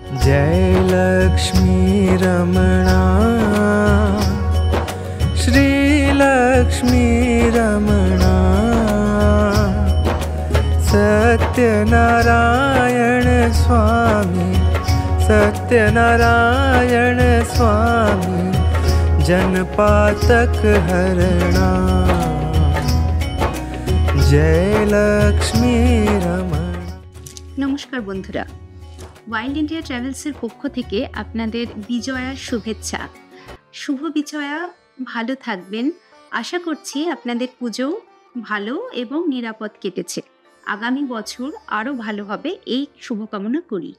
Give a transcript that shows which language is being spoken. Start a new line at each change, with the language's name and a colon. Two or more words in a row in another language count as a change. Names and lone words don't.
Hindi: जय लक्ष्मी रमणा श्री लक्ष्मी रमणा सत्यनारायण स्वामी सत्यनारायण स्वामी जनपातक हरणा जय लक्ष्मी रमणा।
Bangla: নমস্কার বন্ধুরা, वाइल्ड इंडिया ट्रैवल्सের পক্ষ থেকে আপনাদের বিজয়ার শুভেচ্ছা। শুভ বিজয়া, ভালো থাকবেন। আশা করছি আপনাদের পুজো ভালো এবং নিরাপদ কেটেছে। আগামী বছর আরও ভালো হবে এই শুভকামনা করি।